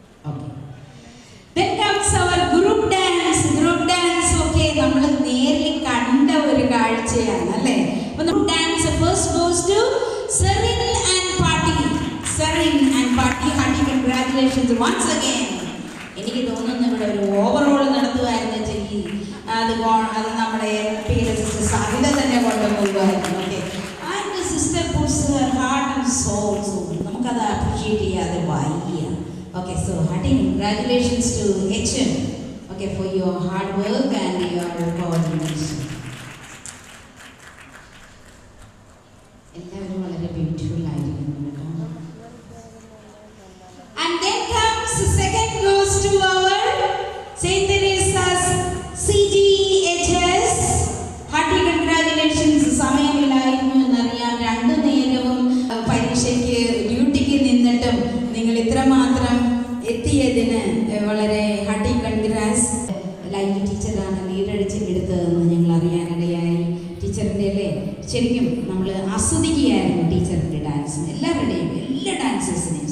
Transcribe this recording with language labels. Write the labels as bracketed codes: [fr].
[en] Okay. Then comes our group dance. Group dance, okay, [ml] നമ്മൾ നേരിൽ കണ്ട ഒരു കാഴ്ചയാണ് അല്ലേ? [en] അപ്പോൾ group dance first goes to Serin and Party. Serin and Party, hearty congratulations once again. [ml] എനിക്ക് തോന്നുന്നു ഇവിടെ ഒരു ഓവറോൾ നടത്തുമായിരുന്നു ചെല്ലി. അത് നമ്മുടെ സിസ്റ്റർ സാഹിത തന്നെ കൊണ്ടുപോകുമായിരുന്നു. [en] Okay, and sister puts her heart and soul. [ml] നമുക്കത് അപ്രീഷിയേറ്റ് ചെയ്യാതെ വയ്യ. [en] Okay, so hearty congratulations to HM, okay, for your hard work and your coordination. [ml] എല്ലാവരും വളരെ ബ്യൂട്ടിഫുൾ ആയിരിക്കുന്നു. [en] And then comes second goes to our Saint Teresa's CGHS. Hearty congratulations. [ml] സമയമില്ലായിരുന്നു എന്നറിയാം. 2 നേരവും പരീക്ഷയ്ക്ക് ഡ്യൂട്ടിക്ക് നിന്നിട്ടും നിങ്ങൾ ഇത്രമാത്രം എത്തിയതിന് വളരെ ഹാർട്ടി കൺഗ്രാറ്റ്സ്. ലൈവ് ടീച്ചറാണ് ലീഡടിച്ച് എടുത്തതെന്ന് ഞങ്ങൾ അറിയാനിടയായി. ടീച്ചറിൻ്റെ അല്ലേ ശരിക്കും നമ്മൾ ആസ്വദിക്കുകയായിരുന്നു ടീച്ചറിൻ്റെ ഡാൻസ്, എല്ലാവരുടെയും എല്ലാ ഡാൻസേഴ്സിനെയും.